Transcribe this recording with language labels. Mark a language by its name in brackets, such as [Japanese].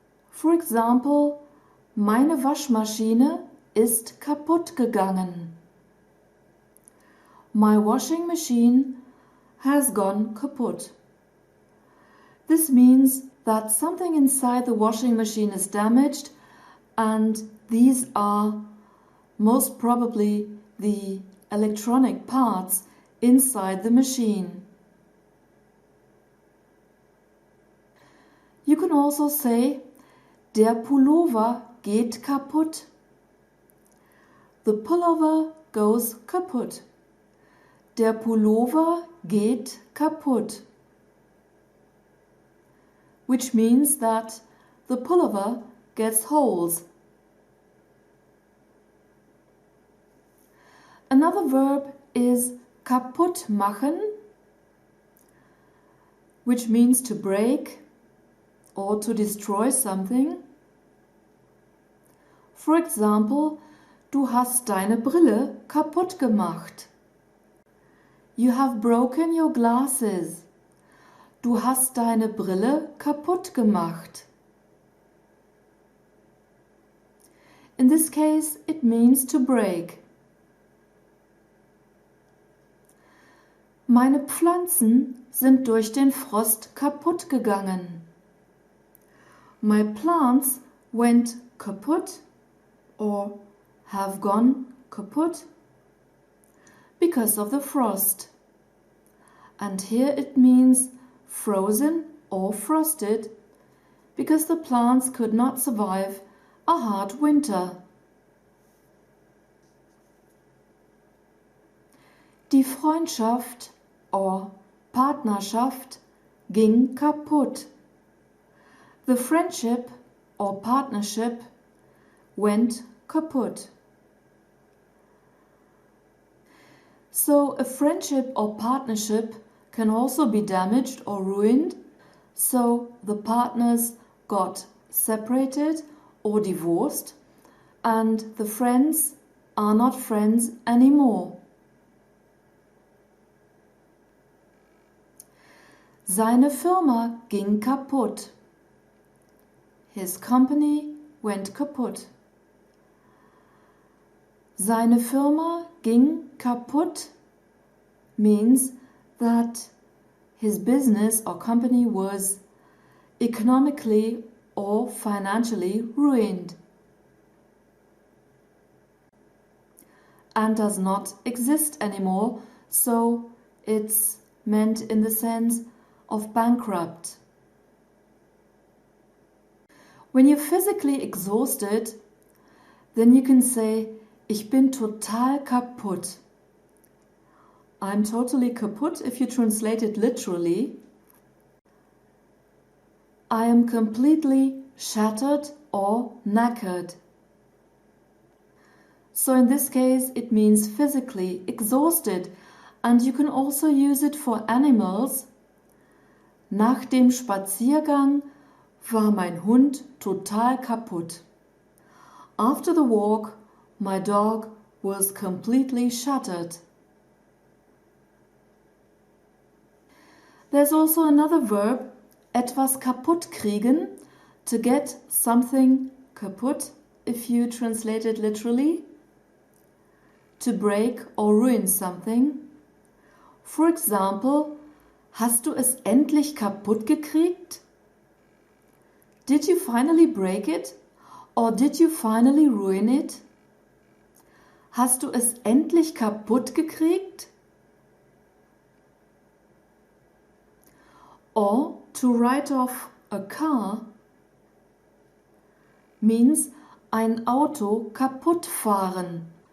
[English] For example, [German] meine Waschmaschine ist kaputt gegangen. [English] My washing machine has gone kaputt. This means that something inside the washing machine is damaged, and these are most probably the electronic parts inside the machine. You can also say [German] der Pullover geht kaputt. [English] The pullover goes kaputt. [German] Der Pullover geht kaputt. [English] Which means that the pullover gets holes. Another verb is kaputt machen, which means to break or to destroy something. For example, [German] Du hast deine Brille kaputt gemacht. [English] You have broken your glasses. [German] Du hast deine Brille kaputt gemacht. [English] In this case, it means to break. [German] Meine Pflanzen sind durch den Frost kaputt gegangen. [English] My plants went kaputt or have gone kaputt because of the frost. And here it means frozen or frosted because the plants could not survive a hard winter. [German] Die Freundschaft or Partnerschaft ging kaputt. [English] The friendship or partnership went kaputt. So a friendship or partnership can also be damaged or ruined. So the partners got separated or divorced and the friends are not friends anymore. [German] Seine Firma ging kaputt. [English] His company went kaputt. [German] Seine Firma ging kaputt [English] means that his business or company was economically or financially ruined and does not exist anymore, so it's meant in the sense of bankrupt. When you're physically exhausted, then you can say, [German] ich bin total kaputt. [English] I'm totally kaputt if you translate it literally. I am completely shattered or knackered. So in this case it means physically exhausted, and you can also use it for animals. [German] Nach dem Spaziergang war mein Hund total kaputt. [English] After the walk, my dog was completely shattered. There's also another verb, [German] etwas kaputt kriegen, [English] to get something kaputt if you translate it literally. To break or ruin something. For example, [German] hast du es endlich kaputt gekriegt? [English] Did you finally break it? Or did you finally ruin it? [German] Hast du es endlich kaputt gekriegt? [English] Or to write off a car means [German] ein Auto kaputt fahren.